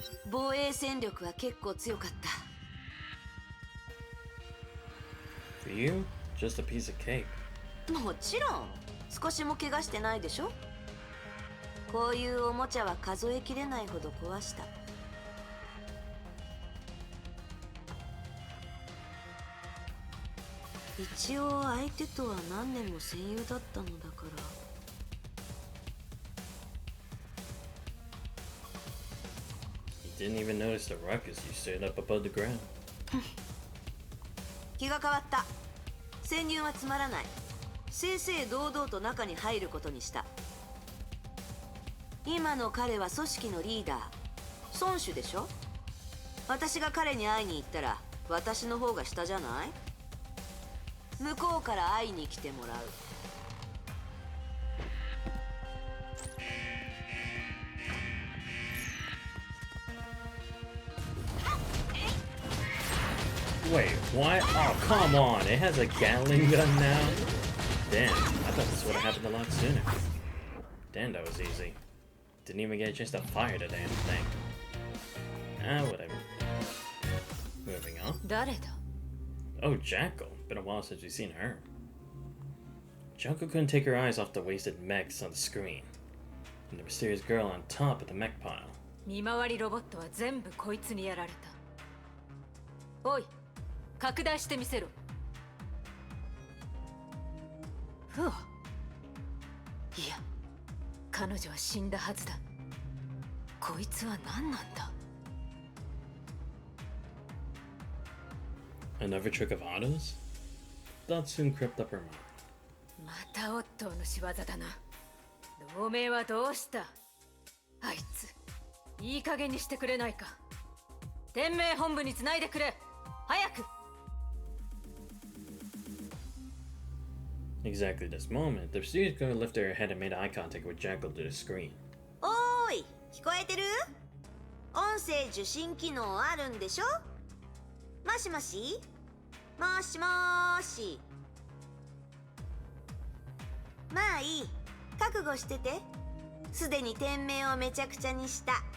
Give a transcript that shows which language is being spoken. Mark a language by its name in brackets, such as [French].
[Japanese] 防衛戦力は結構強かった。 [English] For you, just a piece of cake. [Japanese] もちろん、少しも怪我してないでしょ。こういうおもちゃは数えきれないほど壊した。一応相手とは何年も戦友だったのだから。 [English] Didn't even notice the ruckus you stayed up above the ground. [Japanese] 気が変わった。潜入はつまらない。正々堂々と中に入ることにした。今の彼は組織のリーダー、孫主でしょ。私が彼に会いに行ったら私の方が下じゃない？向こうから会いに来てもらう。 [English] Wait, what? Oh, come on. It has a Gatling gun now? Damn, I thought this would have happened a lot sooner. Damn, that was easy. Didn't even get a chance to fire the damn thing. Ah, whatever. Moving on. [Japanese] 誰だ？ [English] Oh, Jackal. Been a while since we've seen her. Jackal couldn't take her eyes off the wasted mechs on the screen. And the mysterious girl on top of the mech pile. [Japanese] 見回りロボットは全部こいつにやられた。おい、拡大してみせろ。ふわ。いや、彼女は死んだはずだ。こいつは何なんだ？ [English] Another trick of Otto's? Thought soon crept up her mind. [Japanese] またオットーの仕業だな。同盟はどうした？あいつ、いい加減にしてくれないか。天命本部につないでくれ。早く。 [English] Exactly this moment, the mysterious girl lifted her head and made eye contact with Jackal through the screen. [Japanese] おーい、聞こえてる？音声受信機能あるんでしょ？もしもし？もしもーし。まあいい、覚悟してて。すでに店名をめちゃくちゃにした。